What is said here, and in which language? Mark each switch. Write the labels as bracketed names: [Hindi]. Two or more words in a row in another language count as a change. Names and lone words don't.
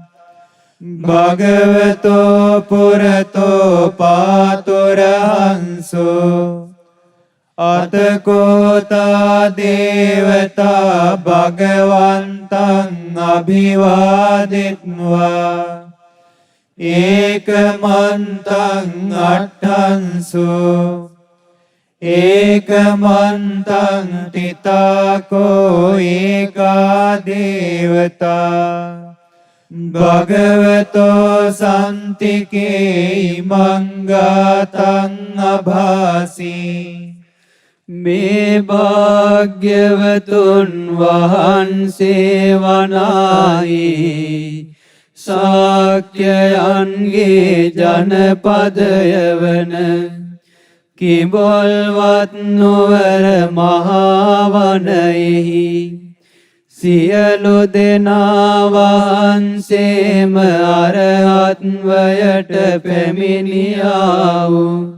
[Pali] භගවතෝ පුරතෝ පාතුරහංසු අතකෝතා දේවතා භගවන්තං අභිවාදිත්වා ඒකමන්තං අට්ඨංසු ඒකමන්තං තිතාකෝ ඒකා දේවතා භගවතෝ සන්තිකේ මංගාතං අභාසී [Sinhala] මේ භාග්‍යවතුන් වහන්සේ වනාහි ශාක්‍යයන්ගේ ජනපදය වන කිඹොල්වත් නුවර මහාවනයෙහි සියලු දෙනා වහන්සේම අරහත්වයට පැමිණියා වූ